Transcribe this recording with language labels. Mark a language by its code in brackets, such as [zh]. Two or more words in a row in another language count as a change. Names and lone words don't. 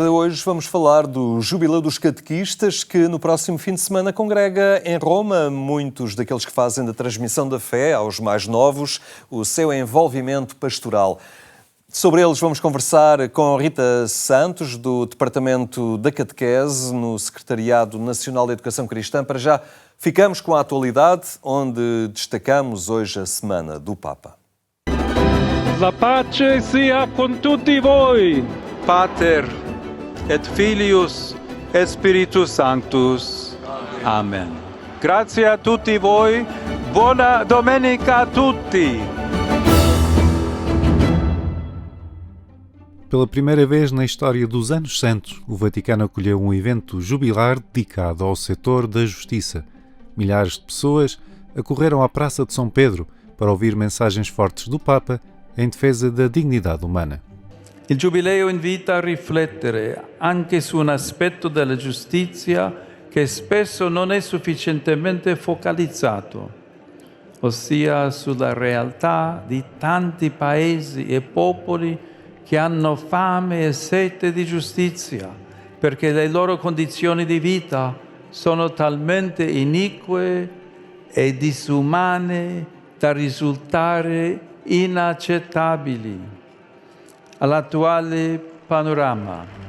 [pt] Hoje vamos falar do Jubileu dos Catequistas, que no próximo fim de semana congrega em Roma muitos daqueles que fazem da transmissão da fé aos mais novos o seu envolvimento pastoral. Sobre eles vamos conversar com Rita Santos, do Departamento da Catequese, no Secretariado Nacional de Educação Cristã. Para já, ficamos com a atualidade, onde destacamos hoje a Semana do Papa. [it] La pace sia con tutti voi. [la] Pater et Filius et Spiritus Sanctus. [it] Amen. Grazie a tutti voi. Buona domenica a tutti. [pt] Pela primeira vez na história dos Anos Santos, o Vaticano acolheu um evento jubilar dedicado ao setor da justiça. Milhares de pessoas acorreram à Praça de São Pedro para ouvir mensagens fortes do Papa em defesa da dignidade humana. [it] Il Giubileo invita a riflettere anche su un aspetto della giustizia che spesso non è sufficientemente focalizzato, ossia sulla realtà di tanti paesi e popoli che hanno fame e sete di giustizia, perché le loro condizioni di vita sono talmente inique e disumane da risultare inaccettabili all'attuale panorama.